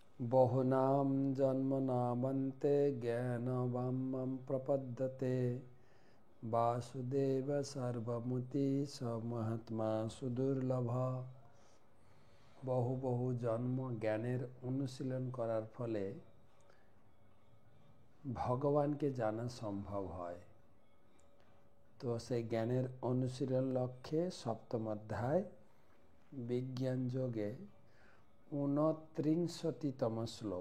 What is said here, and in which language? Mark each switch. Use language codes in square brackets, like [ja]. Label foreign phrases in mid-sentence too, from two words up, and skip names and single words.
[sa] बहुनां जन्मनामन्ते ज्ञानवामं प्रपद्यते वासुदेव सर्वमुति स महात्मा सुदुर्लभ। [bn] বহু বহু জন্ম জ্ঞানের অনুশীলন করার ফলে ভগবানকে জানা সম্ভব হয়। তো সেই জ্ঞানের অনুশীলন লক্ষ্যে সপ্তম অধ্যায় বিজ্ঞান যোগে 29তম শ্লোক।